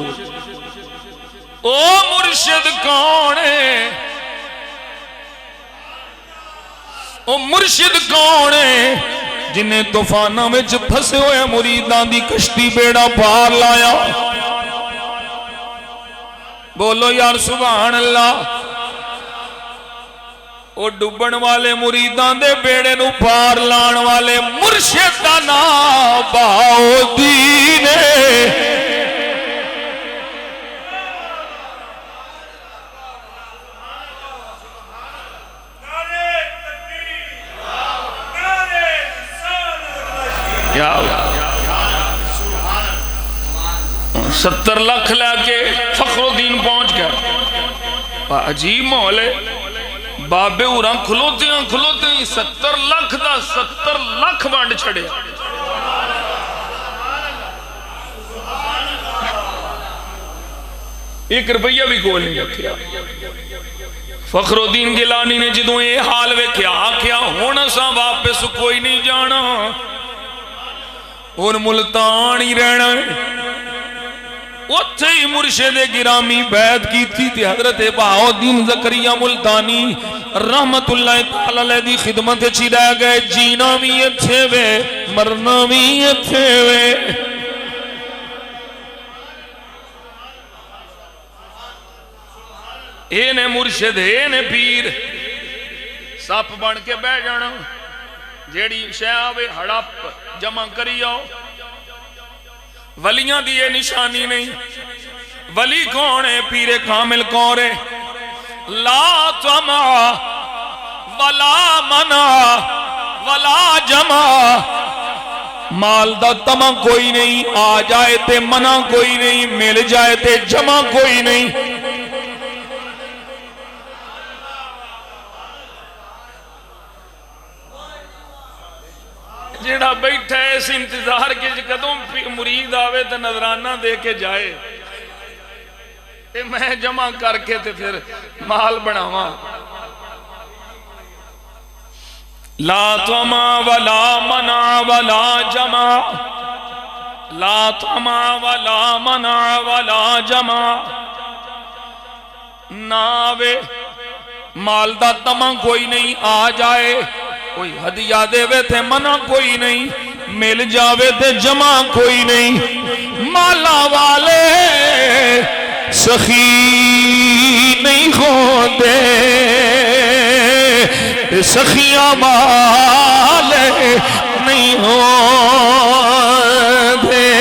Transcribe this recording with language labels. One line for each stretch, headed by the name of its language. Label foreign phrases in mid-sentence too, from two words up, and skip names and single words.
Punjabi: او مرشد کون ہے؟ او مرشد کون ہے جنہیں
Urdu: طوفانوں میں پھنسے ہوئے
Punjabi: مریدان دی کشتی بیڑا پار لایا؟
Urdu: بولو یار سبحان اللہ۔
Punjabi: او ڈبن والے مریدان دے بیڑے نو پار لان والے مرشد دا نام بہاؤدین ہے۔
Urdu: کیا 70 لاکھ لے کے فخر الدین پہنچ گیا۔ عجیب ماحول ہے،
Punjabi: بابے اوراں کھلوتے ہیں 70 لاکھ دا 70 لاکھ بانڈ چھڑے۔ ایک روپیہ بھی کول نہیں رکھیا۔ فخر الدین گیلانی نے جدوں یہ حال ویکھیا آکھیا ہن اساں واپس کوئی نہیں جانا، ہن ملتان ہی رہنا ہے۔ اتھے ہی مرشد گرامی
Urdu: بیعت کی تھی
Punjabi: حضرت بہاؤدین زکریا ملتانی رحمت اللہ تعالی علیہ دی خدمت چی رہ گئے۔ جینا بھی اچھے وے مرنا بھی اچھے وے۔ اے نے مرشد اے نے پیر سپ بن کے بہ جانا، جیڑی شے آوے ہڑپ جمع کری آؤ۔ ولیاں دی یہ نشانی نہیں۔ ولی کون ہے؟ پیر کامل کون ہے؟
Arabic: لا طمع ولا منع ولا جمع،
Punjabi: مال دا طمع کوئی نہیں، آ جائے تے منع کوئی نہیں، مل جائے تے جمع کوئی نہیں۔ جیڑا بیٹھا ہے اس انتظار کے کدوں مرید آوے تے نظرانہ دے کے جائے تے میں جمع کر کے تے پھر مال بناواں۔
Arabic: لا طمع ولا منع ولا جمع، لا طمع ولا منع ولا جمع،
Punjabi: نہ آوے مال دا طمع کوئی نہیں، آ جائے کوئی ہدیہ دے وے تے منع کوئی نہیں، مل جاوے تے جمع کوئی نہیں۔
Urdu: مالا والے سخی نہیں ہوتے، سخیاں والے نہیں ہوتے۔